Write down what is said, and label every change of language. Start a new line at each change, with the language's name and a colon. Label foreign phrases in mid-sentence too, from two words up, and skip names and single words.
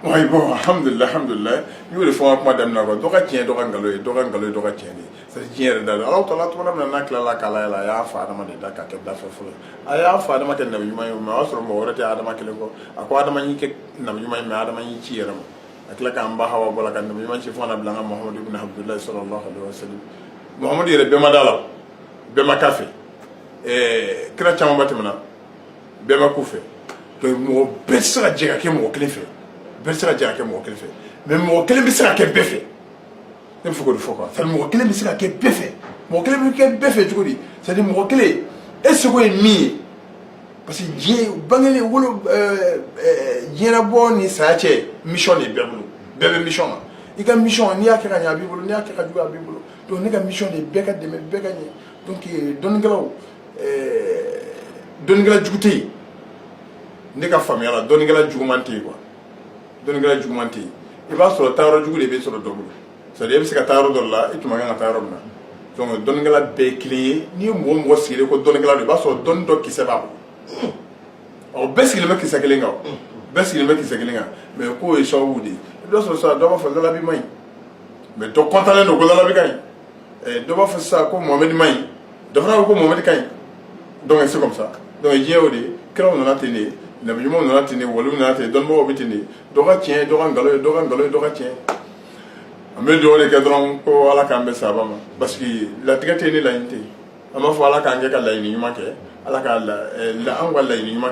Bambara: Oui bon alhamdulilah n y'o de fɔ n ka kuma daminɛ kɔ dɔ ka tiɲɛ dɔ ka nkalon ye dɔ ka nkalon ye dɔ ka tiɲɛ de c'est diɲɛ yɛrɛ da la Alahu taala tuma min n'a tilala k'a layɛlɛ a y'a fa Adama de da k'a kɛ dafɛ fɔlɔ a y'a fa Adama kɛ nabi ɲuman ye mais o y'a sɔrɔ mɔgɔ wɛrɛ tɛ Adama kelen kɔ a ko Adama y'i kɛ nabi ɲuman ye mais Adama y'i ci yɛrɛ ma a tila k'an ba Hawa bɔ la ka nabi ɲuman ci fo ka na bila an ka Muhamadu ibn Abdullahi
Arabic: sallallahu alaihi wa sallam
Bambara: Muhamadu yɛrɛ bɛɛ ma da la bɛɛ ma k'a fɛ kira caman ba tɛmɛna bɛɛ ma k'u fɛ donc mɔgɔ bɛɛ tɛ se ka jɛ ka kɛ mɔgɔ kelen fɛ bɛɛ tɛ se ka jɛ ka kɛ mɔgɔ kelen fɛ mais mɔgɔ kelen bɛ se ka kɛ bɛɛ fɛ ne bɛ fɛ k'o de fɔ
French: quoi c'est à dire
Bambara: mɔgɔ kelen bɛ se ka kɛ bɛɛ fɛ mɔgɔ kelen bɛ kɛ bɛɛ fɛ cogo di
French: c'est à dire
Bambara: mɔgɔ kelen e seko ye min ye
French: parce que
Bambara: diɲɛ bangelen wolo diɲɛlabɔ ni saya cɛ mission de bɛɛ bolo bɛɛ bɛ mission na i ka mission n'i y'a kɛ ka ɲɛ a b'i bolo n'i y'a kɛ ka jugu a b'i bolo donc ne ka mission de bɛɛ ka dɛmɛ bɛɛ ka ɲɛ donc dɔnnikɛlaw dɔnnikɛla jugu tɛ yen ne ka faamuya la dɔnnikɛla juguman tɛ yen quoi dɔnnikɛla juguman tɛ yen i b'a sɔrɔ taayɔrɔ jugu de bɛ sɔrɔ dɔ bolo
French: c'est à dire
Bambara: e bɛ se ka taa yɔrɔ dɔ la i tun ma kan ka taa yɔrɔ min na donc dɔnnikɛla bɛɛ ye kelen ye n'i ye mɔgɔ mɔgɔ sigilen ko dɔnnikɛla don i b'a sɔrɔ dɔnni dɔ kisɛ b'a bolo ɔ bɛɛ sigilen bɛ kisɛ kelen kan bɛɛ sigilen bɛ kisɛ kelen kan mais k'o ye sababu de ye i b'a sɔrɔ sisan dɔ b'a fɔ lalabi man ɲi mais dɔ kɔntannen don ko lalabi ka ɲi dɔ b'a fɔ sisan ko Mohamed man ɲi dɔ fana ko Mohamed ka ɲi donc
French: c'est comme ça donc
Bambara: diɲɛ o de kiraw nana ten de nabi ɲumanw nana ten de waliw nana ten dɔnnibagaw bɛ ten de dɔ ka tiɲɛ dɔ ka nkalon ye dɔ ka nkalon ye dɔ ka tiɲɛ an bɛ dugawu de kɛ dɔrɔn ko ala k'an bɛ sababa ma
French: parce que
Bambara: latigɛ tɛ ne laɲini tɛ an b'a fɔ ala k'an kɛ ka laɲini ɲuman kɛ ala ka an ka laɲini ɲuman